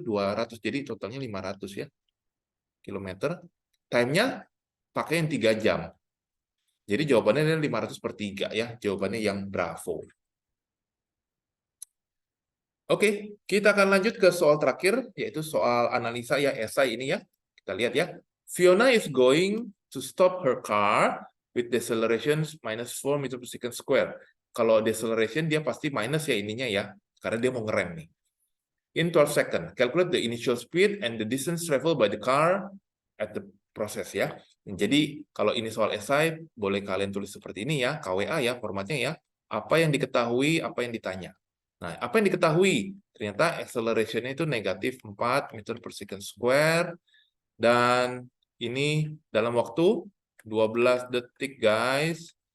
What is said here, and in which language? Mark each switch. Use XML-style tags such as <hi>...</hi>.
<id>200. Jadi, totalnya 500 ya. Kilometer. Time-nya pakai yang 3 jam. Jadi, jawabannya adalah 500 per 3 ya. Jawabannya yang bravo. Oke, kita akan lanjut ke soal terakhir, yaitu soal analisa ya, esai ini ya. Kita lihat ya.</id> <en>Fiona is going to stop her car with deceleration minus 4 meter per second square.</en> <id>Kalau deceleration dia pasti minus ya ininya ya, karena dia mau ngerem nih.</id> <en>In 12 seconds, calculate the initial speed and the distance traveled by the car at the process ya.</en> <id>Jadi kalau ini soal esai, boleh kalian tulis seperti ini ya, KWA ya formatnya ya. Apa yang diketahui, apa yang ditanya. Nah, apa yang diketahui? Ternyata acceleration-nya itu negatif 4 meter per second square, dan ini dalam waktu 12 detik, guys.</id>